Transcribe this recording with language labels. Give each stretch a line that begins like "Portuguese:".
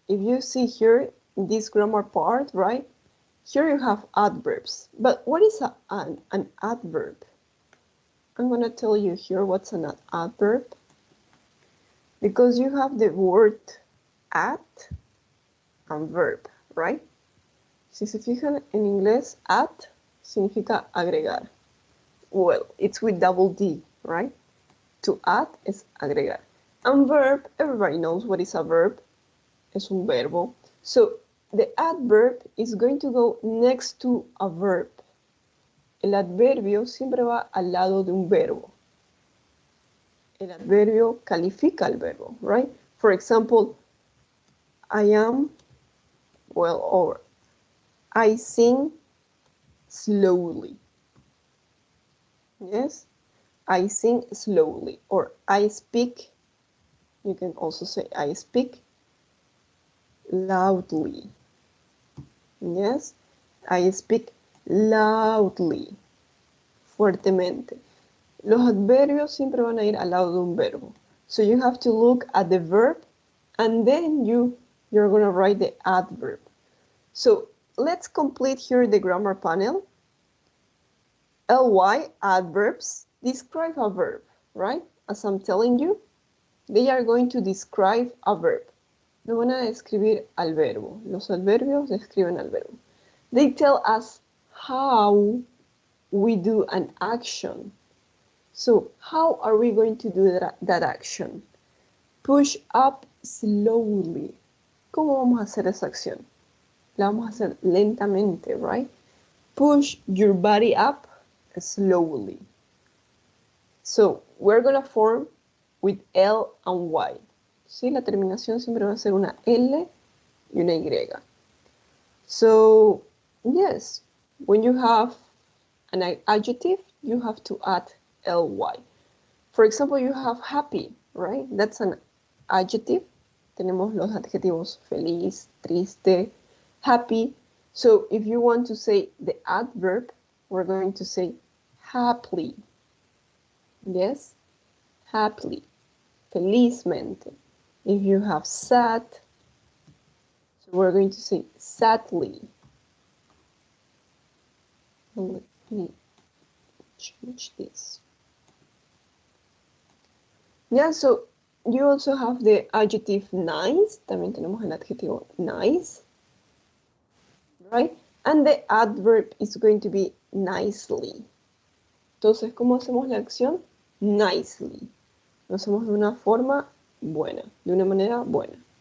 English: If you see here in this grammar part, right? Here you have adverbs. But what is an adverb? I'm going to tell you here what's an adverb. Because you have the word at and verb, right?
Spanish: Si se fijan en inglés, at significa agregar.
English: Well, it's with double D, right? To add
Spanish: es agregar.
English: And verb, everybody knows what is a verb.
Spanish: Es un verbo.
English: So the adverb is going to go next to a verb.
Spanish: El adverbio siempre va al lado de un verbo. El adverbio califica al verbo, right?
English: For example, I am, well, or I sing slowly. Yes, I sing slowly. Or I speak, you can also say I speak loudly. Yes, I speak loudly. Fuertemente.
Spanish: Los adverbios siempre van a ir al lado de un verbo.
English: So you have to look at the verb and then you're going to write the adverb. So let's complete here the grammar panel. Ly, adverbs, describe a verb, right? As I'm telling you, they are going to describe a verb. No van a describir al verbo. Los adverbios describen al verbo. They tell us how we do an action. So how are we going to do that action? Push up slowly.
Spanish: ¿Cómo vamos a hacer esa acción? La vamos a hacer lentamente, right?
English: Push your body up slowly. So we're going to form with L and Y.
Spanish: ¿Sí? La terminación siempre va a ser una L y una Y.
English: So, yes, when you have an adjective, you have to add ly. For example, you have happy, right? That's an adjective.
Spanish: Tenemos los adjetivos feliz, triste, happy.
English: So if you want to say the adverb, we're going to say happily. Yes, happily, felizmente. If you have sad, so we're going to say sadly. Let me change this. Yeah, so you also have the adjective nice.
Spanish: También tenemos el adjetivo nice, right?
English: And the adverb is going to be nicely.
Spanish: Entonces, ¿cómo hacemos la acción? Nicely. Lo hacemos de una forma buena, de una manera buena.